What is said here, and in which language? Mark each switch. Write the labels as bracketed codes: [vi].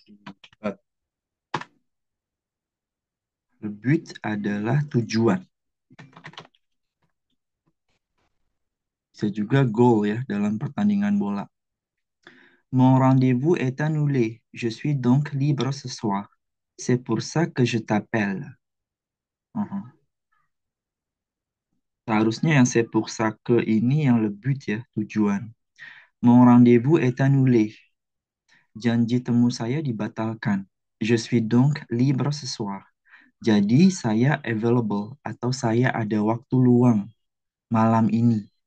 [id] Akibat. Le but adalah tujuan. Bisa juga goal ya dalam pertandingan bola. [fr] Mon rendez-vous est annulé. Je suis donc libre ce soir. C'est pour ça que je t'appelle. Mhm. [id] Seharusnya yang [fr] c'est pour ça que [id] ini yang le but ya, tujuan. [fr] Mon rendez-vous est annulé. [id] Janji temu saya dibatalkan. [fr] Je suis donc libre ce soir. [id] Jadi saya available atau saya ada waktu luang malam ini.